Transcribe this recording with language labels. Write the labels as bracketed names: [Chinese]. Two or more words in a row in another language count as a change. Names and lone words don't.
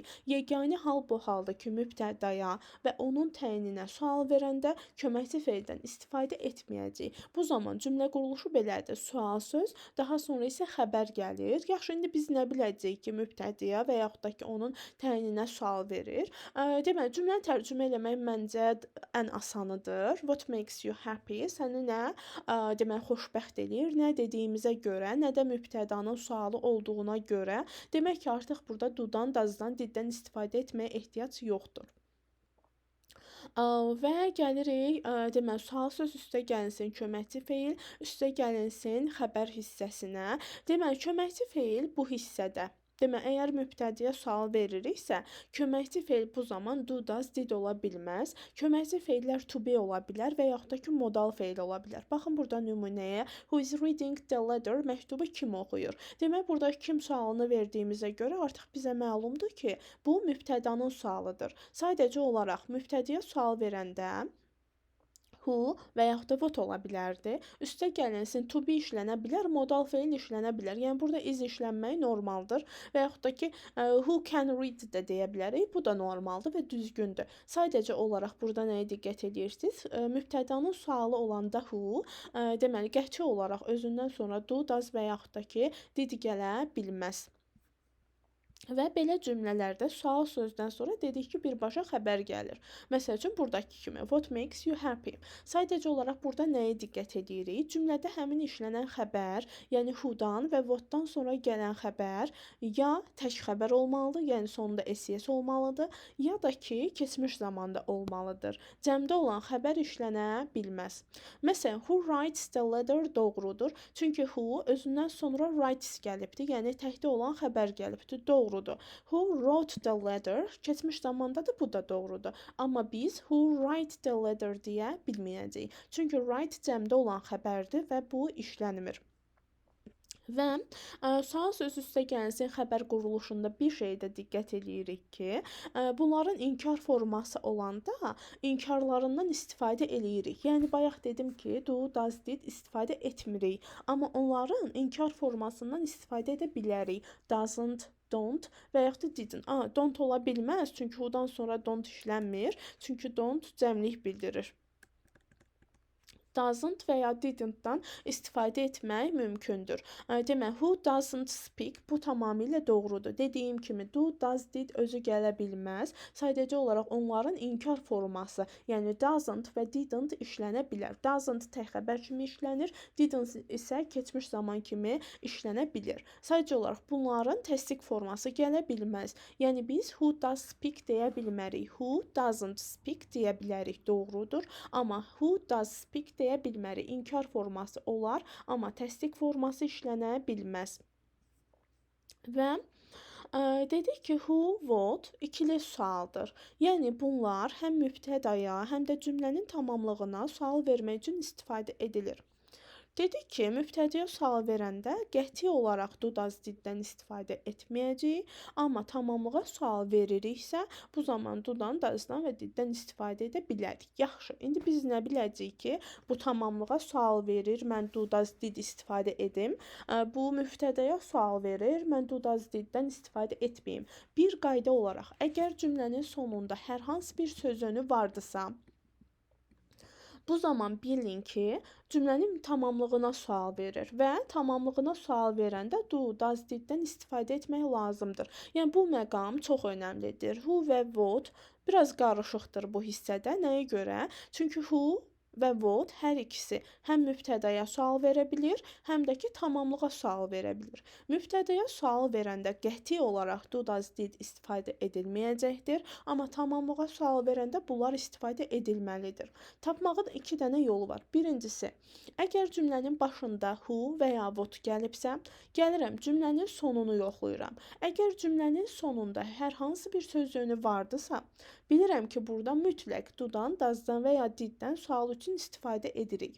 [Azerbaijani] Yeganə hal bu haldır ki, mübtədaya və onun təyininə sual verəndə köməkçi feildən istifadə etməyəcəyik. Bu zaman cümlə quruluşu belədir. Sual söz, daha sonra isə xəbər gəlir. Yaxşı, indi biz nə biləcəyik ki, mübtədaya və yaxud da ki, onun təyininə sual verir. Deməli, cümləni tərcümə eləmək məncə ən asanıdır. [English] What makes you happy? [Azerbaijani] Səni nə deməli, xoşbəxt eləyir, nə dediyimizə görə, nə də mübtədanın sualı olduğuna görə, demək ki, artıq burada do-dan, does-dan, did-dən istifadə etməyə ehtiyac yoxdur. Və gəlirik, deməli, sual söz üstə gəlinsin köməkçi feil, üstə gəlinsin xəbər hissəsinə. Deməli, köməkçi feil bu hissədə. Deməli, əgər mübtədəyə sual veririksə, köməkçi feil bu zaman [English] do, does, did [Azerbaijani] ola bilməz. Köməkçi feillər [English] to be [Azerbaijani] ola bilər və yaxud da ki, modal feil ola bilər. Baxın burada nümunəyə [English] who is reading the letter [Azerbaijani] məktubu kim oxuyur? Demək, burada kim sualını verdiyimizə görə artıq bizə məlumdur ki, bu mübtədanın sualıdır. Sadəcə olaraq mübtədəyə sual verəndə who və yaxud da what ola bilərdi. Üstə gəlinsin [English] to be [Azerbaijani] işlənə bilər, modal feil işlənə bilər. Yəni burada is işlənməyi normaldır və yaxud da ki, [English] who can read [Azerbaijani] də deyə bilərik. Bu da normaldır və düzgündür. Sadəcə olaraq burada nəyə diqqət edirsiniz? Mübtədanın sualı olanda who, deməli qəti olaraq özündən sonra [English] do, does [Azerbaijani] və yaxud da ki, did gələ bilməz. Və belə cümlələrdə sual sözdən sonra dedik ki, birbaşa xəbər gəlir. Məsəl üçün, buradakı kimi, [English] what makes you happy? [Azerbaijani] Sadəcə olaraq burada nəyə diqqət edirik? Cümlədə həmin işlənən xəbər, yəni who-dan və what-dan sonra gələn xəbər ya tək xəbər olmalıdır, yəni sonunda ss olmalıdır, ya da ki, keçmiş zamanda olmalıdır. Cəmdə olan xəbər işlənə bilməz. Məsələn, [English] who writes the letter doğrudur. [Azerbaijani] Çünki who özündən sonra writes gəlibdir, yəni təkdə olan xəbər gəlibdir. Doğrudur. [English] Who wrote the letter? [Azerbaijani] Keçmiş zamandadır, bu da doğrudur. Amma biz [English] who write the letter [Azerbaijani] deyə bilməyəcəyik. Çünki write cəmdə olan xəbərdir və bu işlənmir. Və sual söz üstə gəlsin xəbər quruluşunda bir şeydə diqqət edirik ki, bunların inkar forması olanda inkarlarından istifadə eləyirik. Yəni bayaq dedim ki, [English] do, does, did [Azerbaijani] istifadə etmirik, amma onların inkar formasından istifadə edə bilərik. [English] Doesn't, don't [Azerbaijani] və yaxud da didn't. Don't ola bilməz, çünki who-dan sonra don't işlənmir, çünki don't cəmlik bildirir. Doesn't və ya didn't-dan istifadə etmək mümkündür. Demək, [English] who doesn't speak, [Azerbaijani] bu tamamilə doğrudur. Dediyim kimi, [English] do, does, did [Azerbaijani] özü gələ bilməz. Sadəcə olaraq onların inkar forması, yəni doesn't və didn't işlənə bilər. Doesn't tək xəbər kimi işlənir, didn't isə keçmiş zaman kimi işlənə bilir. Sadəcə olaraq bunların təsdiq forması gələ bilməz. Yəni biz [English] who does speak [Azerbaijani] deyə bilmərik. [English] Who doesn't speak [Azerbaijani] deyə bilərik, doğrudur. Amma [English] who does speak [Azerbaijani] deyə bilmərik. İnkar forması olar, amma təsdiq forması işlənə bilməz. Və Dedik ki [English] who, what [Azerbaijani] ikili sualdır. Yəni bunlar həm mübtədaya, həm də cümlənin tamamlığına sual vermək üçün istifadə edilir. Dedik ki, mübtədəyə sual verəndə qəti olaraq [English] do, does, [Azerbaijani] did-dən istifadə etməyəcəyik, amma tamamlığa sual veririksə, bu zaman do-dan, does-dan və did-dən istifadə edə bilərik. Yaxşı, indi biz nə biləcəyik ki, bu tamamlığa sual verir, mən [English] do, does, did [Azerbaijani] istifadə edim. Bu mübtədəyə sual verir, mən [English] do, does, [Azerbaijani] did-dən istifadə etməyim. Bir qayda olaraq, əgər cümlənin sonunda hər hansı bir sözünü vardısa, bu zaman bilin ki, cümlənin tamamlığına sual verir və tamamlığına sual verəndə [English] do, does, [Azerbaijani] did-dən istifadə etmək lazımdır. Yəni bu məqam çox önəmlidir. Who və what biraz qarışıqdır bu hissədə. Nəyə görə? Çünki who və what hər ikisi həm mübtədəyə sual verə bilir, həm də ki tamamlığa sual verə bilir. Mübtədəyə sual verəndə qəti olaraq [English] do, does, did [Azerbaijani] istifadə edilməyəcəkdir, amma tamamlığa sual verəndə bunlar istifadə edilməlidir. Tapmağın 2 dənə yolu var. Birincisi, əgər cümlənin başında who və ya what gəlibsə, gəlirəm cümlənin sonunu yoxlayıram. Əgər cümlənin sonunda hər hansı bir sözcüyünü vardısa, bilirəm ki, burada mütləq do-dan, does-dan və ya did-dən sual üçün istifadə edirik.